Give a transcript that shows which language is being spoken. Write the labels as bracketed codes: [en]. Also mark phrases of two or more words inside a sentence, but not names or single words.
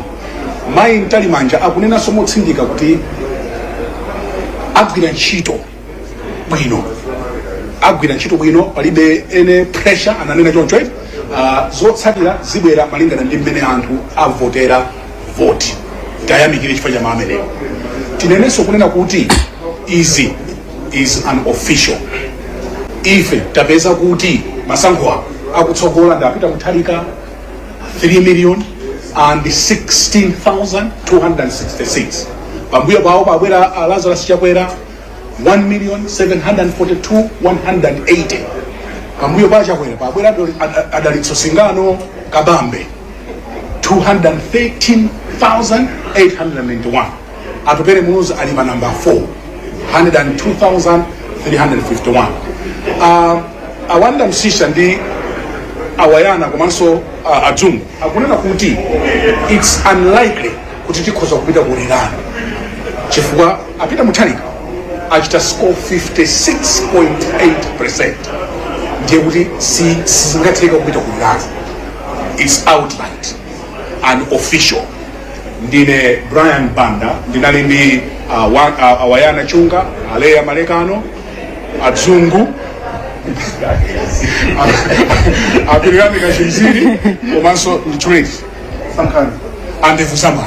[ny] Mayi Mtalimanja akunenanso motsindika kuti agwira ntchito bwino, palibe ene pressure, ananena choncho. Zotsatira zibwera malingana ndi mmene anthu avotera voti. Tayamikire chifukwa cha maamenewo. Tinenenso kunena kuti izi [en] is an official. [ny] Ife tapeza kuti masankho akutsogola ndapita kuthalika 3,016,266. Pambuyo pawo pabwera Lazarus Chakwera 1,742,180. Pambuyo pa Chakwera pabwera Adalitso Singano Kabambe 213,891. Atupere Munozi ali pa number 4 102,351. Awanda Msisha ndi Awayana komanso Adzungu akunena kuti [en] it's unlikely [ny] kuti tikhoza kupita kulirana chifukwa apita muthalika achita score 56.8%. ndiye kuti singatheka kupita kulirana. [en] It's outlined and official. [ny] Ndine Brian Banda, ndinali ndi Awayana Chunga, Aleya Malekano, Adzungu, Apiriani Kashimziri, komanso Trade Sankani, Andefu Samai.